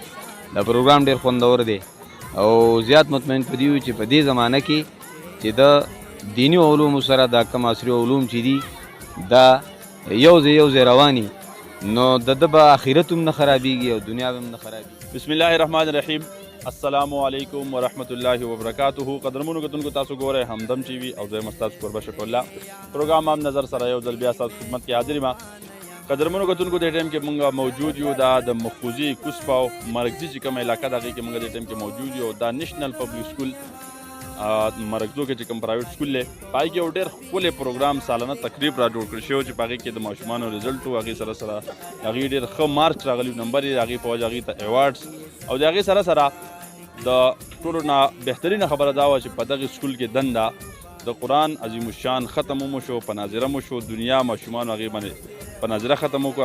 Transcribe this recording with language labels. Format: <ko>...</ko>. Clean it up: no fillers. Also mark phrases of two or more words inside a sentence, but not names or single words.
<ps>دا پروګرام ډېر خوندور دی او زیات مطمئن په دې یو چې په دې زمانه کې چې د دیني علومو سره دا کم عصري علوم چې دي دا یو ځای رواني، نو د ده به آخرت هم نه خرابېږي او دنیا به هم نه خرابېږي.</ps> <ar>بسم الله الرحمن الرحیم. السلام علیکم ورحمۃ اللہ وبرکاتہ.</ar> <ps>قدرمنو کتونکو تاسو ګورئ همدم ټي وي او زه یم ستاسو کوربه شفیع الله. پروګرام هم نظر سره یو ځل بیا ستاسو خدمت کې حاضر یم. قدرمنو کتونکو دې ټایم کې مونږ موجود یو دا د مخوزي کوسپا او مرکزي چې کومه علاقه ده هغې کې مونږ دې ټایم کې موجود یو دا نیشنل پبلک سکول مرکزو کې چې کوم پرایویټ سکول دی په هغې کې یو ډېر ښکلی پروګرام سالانه تقریب را جوړ کړی شوی چې په هغې کې د ماشومانو رزلټ و، هغې سره سره هغې ډېر ښه مارکس راغلي نمبر یې هغې په وجه هغې ته ایوارډس او د هغې سره سره د ټولو نه بهترینه خبره دا وه چې په دغې سکول کې دنده د قرآن عظیم الشان ختم مو شو، په ناظره مو شو، دنیا ماشومانو هغې باندې په ناظره ختم وکړو.</ps>